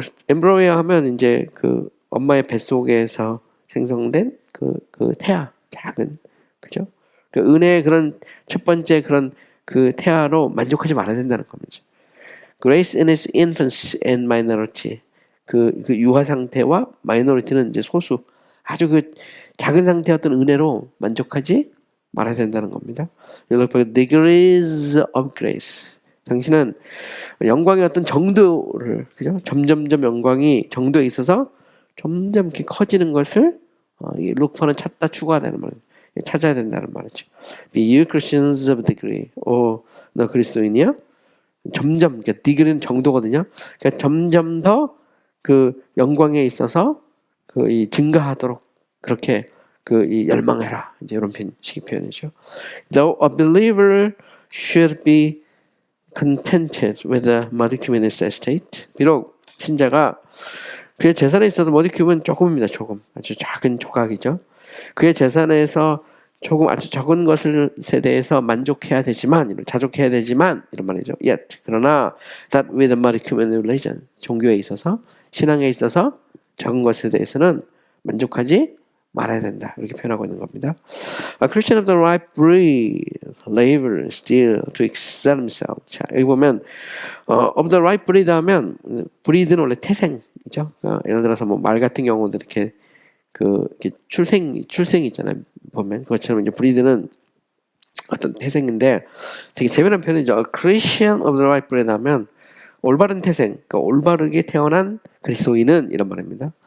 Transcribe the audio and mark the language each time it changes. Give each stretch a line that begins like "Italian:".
Korean: embryo 하면 이제 그 엄마의 뱃속에서 생성된 그 태아, 작은, 그죠? 그 은혜의 그런 첫 번째 그런 그 태아로 만족하지 말아야 된다는 겁니다.
English: Grace in its infancy and minority.
Korean: 그 유아 상태와 마이너리티는 이제 소수, 아주 그 작은 상태였던 은혜로 만족하지 말아야 된다는 겁니다.
English: You look for degrees of grace.
Korean: 당신은 영광의 어떤 정도를, 그죠? 점점점 영광이 정도에 있어서 점점 이렇게 커지는 것을 look for는 찾다, 추구하다는 말, 찾아야 된다는 말이죠.
English: Be you Christians of degree.
Korean: 너 그리스도인이야? 점점, 그러니까 degree는 정도거든요. 그러니까 점점 더 그 영광에 있어서 이 증가하도록 그렇게 이 열망해라. 이제 이런 식의 표현이죠.
English: Though a believer should be contented with a modicum in his estate.
Korean: 비록 신자가 그의 재산에 있어도 modicum은 조금입니다. 조금. 아주 작은 조각이죠. 그의 재산에서 조금 아주 적은 것에 대해서 만족해야 되지만, 자족해야 되지만 이런 말이죠. Yet 그러나
English: that with a modicum in religion,
Korean: 종교에 있어서, 신앙에 있어서 적은 것에 대해서는 만족하지 말아야 된다. 이렇게 표현하고 있는 겁니다.
English: A Christian of the right breed labor still to excel himself.
Korean: 자, 여기 보면
English: of the right breed
Korean: 하면 breed는 원래 태생이죠. 예를 들어서 뭐 말 같은 경우도 이렇게 이렇게 출생이 있잖아요. 보면 그것처럼 이제 breed는 어떤 태생인데 되게 재미난 표현이죠.
English: A Christian of the right breed
Korean: 하면 올바른 태생, 그러니까 올바르게 태어난 그리스도인은 이런 말입니다.